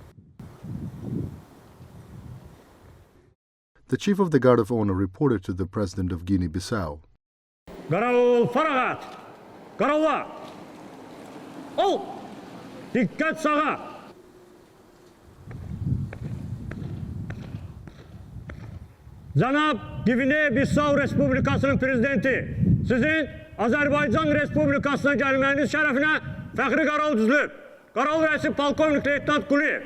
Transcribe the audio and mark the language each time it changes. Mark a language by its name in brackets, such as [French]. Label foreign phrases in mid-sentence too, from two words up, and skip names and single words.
[English] The Chief of the Guard of Honor reported to the President of Guinea-Bissau. [Azerbaijani] Qaravul faragat! Qaravula! Ol! Dikkat sağa! Cənab Guinea-Bissau Respublikasının Prezidenti, sizin Azərbaycan Respublikasına gəlməyiniz şərəfinə fəxri qaral düzülüb. Qaral rəisi polkovnik leytenant Quliyev.